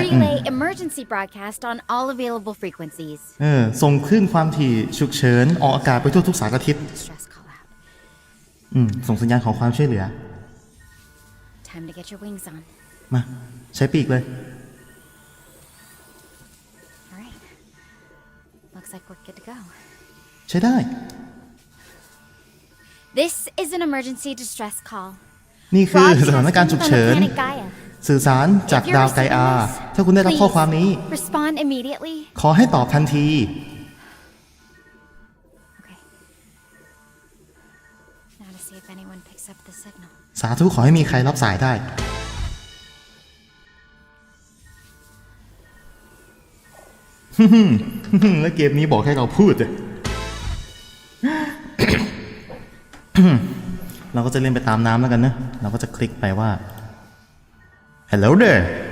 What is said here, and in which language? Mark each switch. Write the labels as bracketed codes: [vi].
[en] Relay emergency broadcast on all available frequencies. [th] ส่งคลื่นความถี่ฉุกเฉินออกอากาศไปทั่วทุกสารทิศ [en] Stress call out. [th] ส่งสัญญาณขอความช่วยเหลือ [en] Time to get your wings on. [th] มาใช้ปีกเลย [en] All right. Looks like we're good to go. [th] ใช้ได้ [en] This is an emergency distress call. [th] นี่คือสถานการณ์ฉุกเฉิน [en] Planet Gaia. [th] สื่อสารจากดาวไกอาถ้าคุณได้รับข้อความนี้ [en] Respond immediately. [th] ขอให้ตอบทันที [en] Okay. Now to see if anyone picks up the signal. [th] สาธุขอให้มีใครรับสายได้ แล้วเกมนี้บอกให้เราพูดเลย เราก็จะเล่นไปตามน้ำแล้วกันนะเราก็จะคลิกไปว่า [en] Hello there